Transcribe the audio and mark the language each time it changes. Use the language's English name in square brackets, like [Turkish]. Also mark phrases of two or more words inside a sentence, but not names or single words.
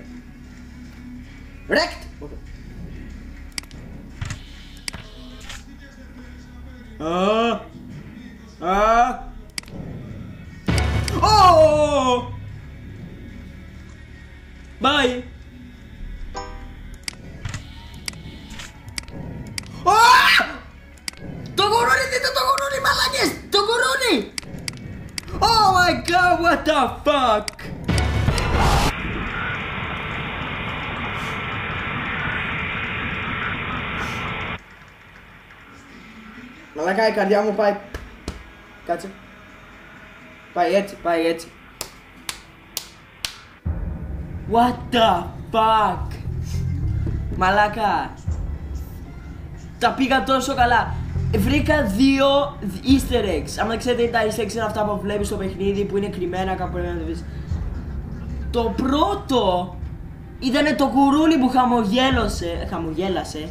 [English] Wrecked! Okay. Oh! Bye! [Greek] Το γουρούνι, δείτε το γουρούνι μαλάκες! Το γουρούνι! [English] Oh my god, what the fuck? [Greek] Μαλάκα, η καρδιά μου πάει. Κάτσε. Πάει έτσι, πάει έτσι. [English] What the fuck? [Greek] Μαλάκα. Τα πήγα τόσο καλά. Βρήκα δύο [English] easter eggs. [Greek] Αν δεν ξέρετε, τα [English] easter eggs [Greek] είναι αυτά που βλέπεις στο παιχνίδι που είναι κρυμμένα κάπου πρέπει να δεις. Το πρώτο ήταν το κουρούνι που χαμογέλασε.